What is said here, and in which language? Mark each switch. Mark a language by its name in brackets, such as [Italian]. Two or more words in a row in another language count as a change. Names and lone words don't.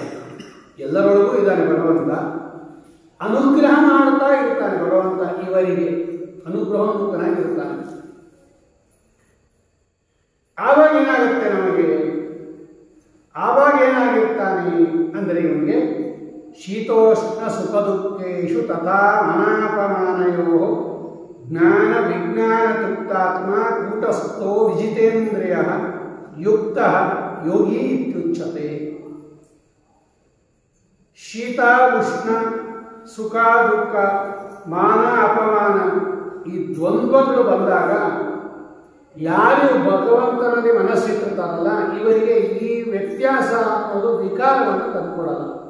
[Kannada] ಎಲ್ಲರೊಳಗೂ ಇದ್ದಾನೆ ಭಗವಂತ, ಅನುಗ್ರಹ ಮಾಡ್ತಾ ಇರ್ತಾನೆ ಭಗವಂತ. ಇವರಿಗೆ ಅನುಗ್ರಹೋನ್ಮುಖನಾಗಿರ್ತಾನೆ. ಆವಾಗ ಏನಾಗುತ್ತೆ ನಮಗೆ? ಆವಾಗ ಏನಾಗಿರ್ತಾನೆ ಅಂದರೆ, ಇವನಿಗೆ [Sanskrit] ಶೀತೋಷ್ಣ ಸುಖ ದುಃಖೇಶು ತಥಾ ಮನಾಪಮಾನಯೋ ಜ್ಞಾನ ವಿಜ್ಞಾನ ತೃಪ್ತಾತ್ಮ ಕೂಟಸ್ಥೋ ವಿಜಿತೇಂದ್ರಿಯ ಯುಕ್ತ ಯೋಗಿ ಇತ್ಯುಚ್ಯತೆ. [Kannada] ಶೀತ ಉಷ್ಣ, ಸುಖ ದುಃಖ, ಮಾನ ಅಪಮಾನ, ಈ ದ್ವಂದ್ವಗಳು ಬಂದಾಗ ಯಾರು ಭಗವಂತನಲ್ಲಿ ಮನಸ್ಸಿಟ್ಟಿರ್ತಾರಲ್ಲ, ಇವರಿಗೆ ಈ ವ್ಯತ್ಯಾಸ ಅನ್ನೋದು ವಿಕಾರವನ್ನು ತಂದುಕೊಡಲ್ಲ.